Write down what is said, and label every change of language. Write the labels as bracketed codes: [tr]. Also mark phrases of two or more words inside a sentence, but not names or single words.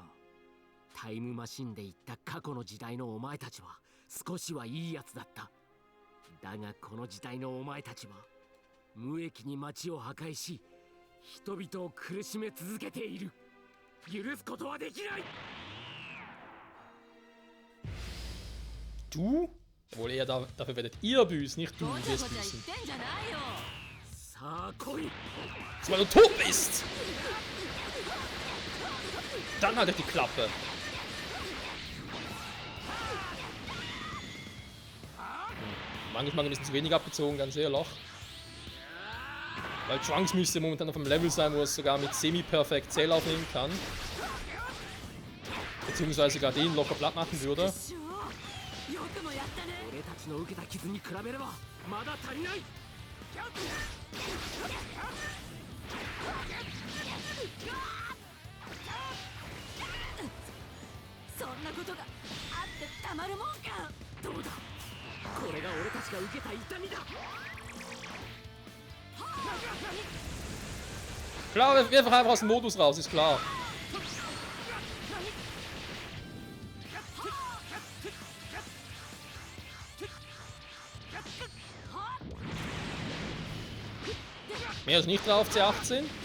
[ja] タイムマシンで行った過去の時代のお前たちは少しはいいやつだった。だがこの時代のお前たちは無益に街を破壊し人々を苦しめ続けている。許すことはできない。 [de] Du? Obwohl eher dafür werdet ihr büßen, nicht du [ja] ごちゃ [de] wirst [ja] ごちゃ言っ [de] büßen. [ja] てんじゃないよ。さあ来い。 [de] Weil du tot bist! Dann halt die Klappe. Manchmal ein bisschen zu wenig abgezogen, ganz ehrlich. Weil Trunks müsste momentan auf einem Level sein, wo es sogar mit semi-perfekt Zähl aufnehmen kann. Beziehungsweise gar den locker platt machen würde. [ja] よくもやったね。俺たちの受けた傷に比べればまだ足りない。そんなことがあってたまるもんか。どうだ、これが俺たちが受けた痛みだ。 [de] Klar, wir einfach aus dem Modus raus, ist klar. Mehr ist nicht drauf, C18.